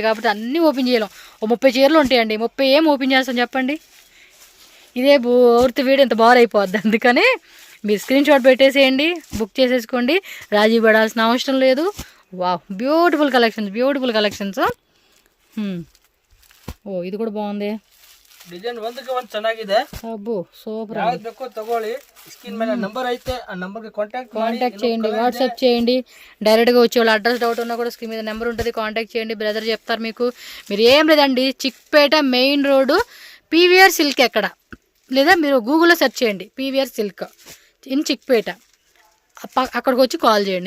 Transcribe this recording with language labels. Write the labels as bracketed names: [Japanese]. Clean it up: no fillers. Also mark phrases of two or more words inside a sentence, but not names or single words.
[Telugu] కాబట్టి అన్నీ ఓపెన్ చేయలేం. 30 చీరలు ఉంటాయండి, 30 ఏం ఓపెన్ చేస్తాం చెప్పండి. ఇదే పూర్తి వీడియో ఇంత బాగా అయిపోద్ది. అందుకని మీరు స్క్రీన్ షాట్ పెట్టేసేయండి, బుక్ చేసేసుకోండి. రాజీ పడాల్సిన అవసరం లేదు. [English] Wow, beautiful collections. [Telugu] ఓ ఇది కూడా బాగుంది. [Kannada] ಡಿಸೈನ್ ಒಂದಕ್ಕೆ ಒಂದು ಚೆನ್ನಾಗಿದೆ. [Telugu] అబ్బో సూపర్. [Kannada] ಯಾವ್ದು ಬೇಕೋ ತಗೊಳ್ಳಿ. ಸ್ಕ್ರೀನ್ ಮೇಲೆ ನಂಬರ್ ಐತೆ, ಆ ನಂಬರ್ಗೆ కాంటాక్ట్ [Telugu] చేయండి, వాట్సాప్ చేయండి. డైరెక్ట్గా వచ్చి వాళ్ళ అడ్రస్ డౌట్ ఉన్నా కూడా స్క్రీన్ మీద నెంబర్ ఉంటుంది, కాంటాక్ట్ చేయండి. బ్రదర్ చెప్తారు మీకు. మీరు ఏం లేదండి, చిక్పేట మెయిన్ రోడ్డు పీవీఆర్ సిల్క్ ఎక్కడ, లేదా మీరు గూగుల్లో సెర్చ్ చేయండి పీవీఆర్ సిల్క్ ఇన్ చిక్పేట. అక్కడికి వచ్చి కాల్ చేయండి.